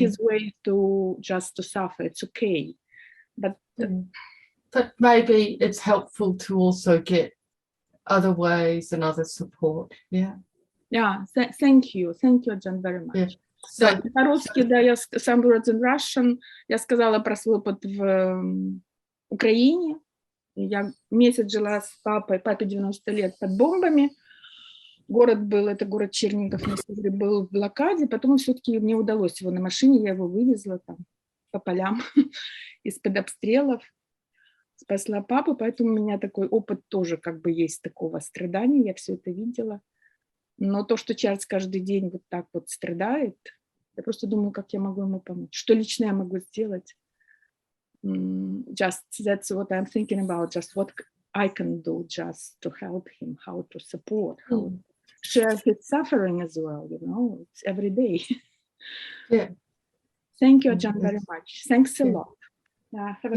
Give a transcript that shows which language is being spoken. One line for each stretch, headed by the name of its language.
English: his way to just to suffer. It's okay, but But maybe it's helpful to also get other ways and other support. Yeah. yeah. Thank you, Аджан, very much. Yeah.
Russian: Да,
English: So,
Russian: по-русски, да, я
English: some words in Russian.
Russian: Я сказала про свой опыт в Украине. Я месяц жила с папой, папе 90 лет, под бомбами. Это город Чернигов на севере, был в блокаде. Потом все-таки мне удалось его на машине, я его вывезла там по полям из-под обстрелов, спасла папу. Поэтому у меня такой опыт тоже как бы есть такого страдания, я все это видела. Но то, что Чарльз каждый день вот так вот страдает, я просто думаю, как я могу ему помочь, что лично я могу сделать.
English: Just that's what I'm thinking about, just what I can do just to help him, how to support, how to share his suffering as well, you know, it's every day. yeah. Thank you, Aджан, very Yes. much. Thanks a Yeah. lot. Have a